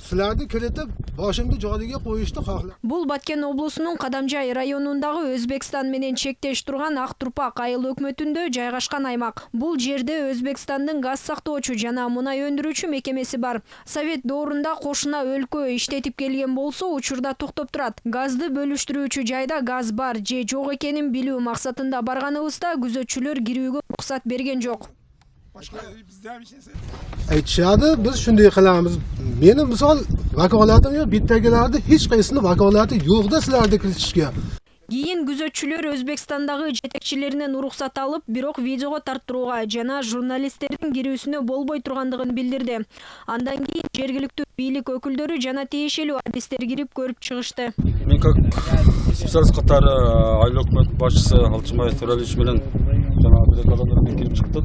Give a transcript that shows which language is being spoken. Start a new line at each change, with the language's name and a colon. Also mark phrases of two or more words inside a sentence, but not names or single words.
Uzbek: sizlarni kiritib boshimni joyiga qo'yishni xohlayman.
Kyrgyz: Бул Баткен облусунун Кадамжай районундагы Өзбекстан менен чектеш турган Ак Турпак айыл өкмөтүндө жайгашкан аймак. Бул жерде Өзбекстандын газ сактоочу жана мунай өндүрүүчү мекемеси бар. Совет доорунда кошуна өлкө иштетип келген болсо, учурда токтоп турат. Газды бөлүштүрүүчү жайда газ бар же жок экенин билүү максатында барганыбызда күзөтчүлөр кирүүгө уруксат берген жок.
Uzbek: Aytishadi, biz shunday qilamiz. Meni misol vakolatim yo'q, bittagilarda hech qaysini vakolati yo'q-da sizlarni kiritishga.
Kyrgyz: Кийин күзөтчүлөр Өзбекстандагы жетекчилеринен уруксат алып, бирок видеого тарттырууга жана журналисттердин кирүүсүнө болбой тургандыгын билдирди. Андан кийин жергиликтүү бийлик өкүлдөрү жана тиешелүү адистер кирип көрүп чыгышты. Мен
Russian: как специалист
Kyrgyz: катары айыл өкмөт башчысы Алчымбаев Төралич менен жана бирок адамдар менен кирип чыктык.